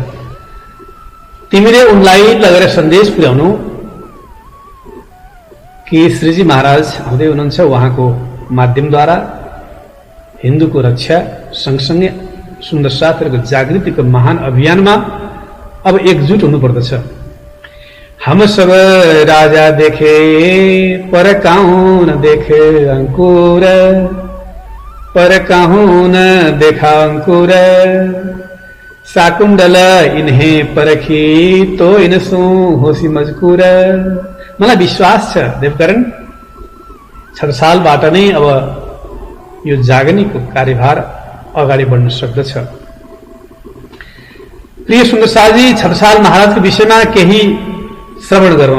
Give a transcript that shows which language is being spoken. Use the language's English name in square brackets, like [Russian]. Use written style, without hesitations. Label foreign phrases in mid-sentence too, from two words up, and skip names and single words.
[Nepali] तिमीले उनलाई लगेर सन्देश पुर्याउनु कि श्रीजी महाराज आउँदै हुनुहुन्छ, उहाँको माध्यमद्वारा हिन्दूको रक्षा सँगसँगै सुन्दर शास्त्रको जागृतिको महान अभियानमा अब एकजुट हुनुपर्दछ। [Hindi] हम सब राजा देखे पर काहूं न देखे अंकुर, पर काहूं न देखा अंकुर, शाकुंडल इन्हें परखी तो इनसो होसी मजकूर। [Nepali] मलाई विश्वास छ देवकरण छत्रसालबाट नै अब यो जागनीको कार्यभार अगाडि बढ्न सक्दछ। प्रिय सुन्दर शाहजी छत्रसाल महाराजको विषयमा केही श्रवण गरौँ।